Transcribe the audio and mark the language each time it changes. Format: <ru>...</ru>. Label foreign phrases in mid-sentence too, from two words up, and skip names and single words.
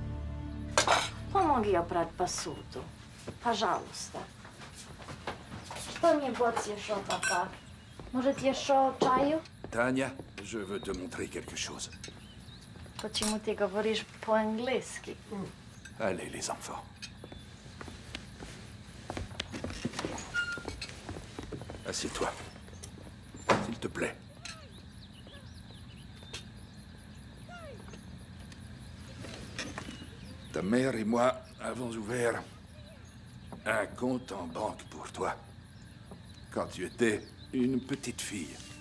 <ru>Помоги опрать посуду. Пожалуйста.</ru> <pl>To nie było jeszcze, papa. Może jeszcze czaju?</pl> <fr>Tania, je veux te montrer quelque chose.</fr> <ru>Почему ты говоришь по-английски?</ru> <fr>Allez, les enfants. Assieds-toi. S'il te plaît. Ta mère et moi avons ouvert un compte en banque pour toi quand tu étais une petite fille.</fr>